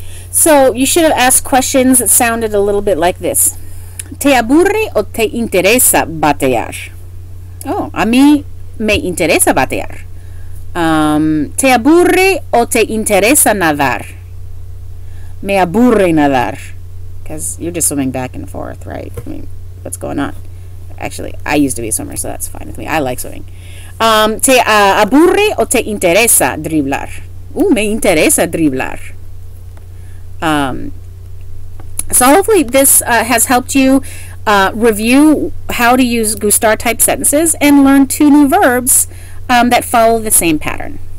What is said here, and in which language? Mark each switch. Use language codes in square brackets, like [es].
[en] So you should have asked questions that sounded a little bit like this. [es] ¿Te aburre o te interesa batear? Oh, a mí me interesa batear. ¿Te aburre o te interesa nadar? Me aburre nadar. [en] Because you're just swimming back and forth, right? I mean, what's going on? Actually, I used to be a swimmer, so that's fine with me. I like swimming. [es] ¿Te aburre o te interesa driblar? Me interesa driblar. [en] So hopefully this has helped you review how to use gustar type sentences and learn 2 new verbs that follow the same pattern.